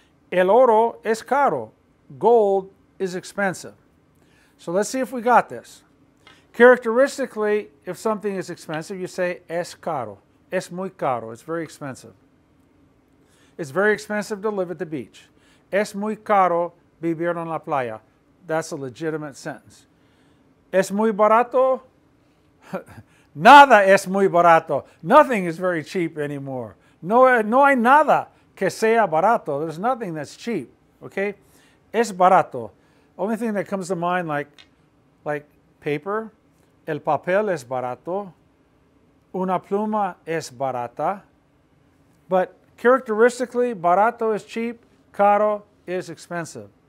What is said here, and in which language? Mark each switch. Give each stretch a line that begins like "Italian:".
Spanish: El oro es caro. Gold is expensive.
English: So let's see if we got this. Characteristically, if something is expensive, you say es caro. Es muy caro. It's very expensive. It's very expensive to live at the beach.
Spanish: Es muy caro vivir en la playa.
English: That's a legitimate sentence. Es muy barato? Nada es muy barato. Nothing is very cheap anymore.
Spanish: No hay nada que sea barato.
English: There's nothing that's cheap. Okay? Es barato. Only thing that comes to mind, like paper.
Spanish: El papel es barato. Una pluma es barata.
English: But characteristically, barato is cheap. Caro is expensive.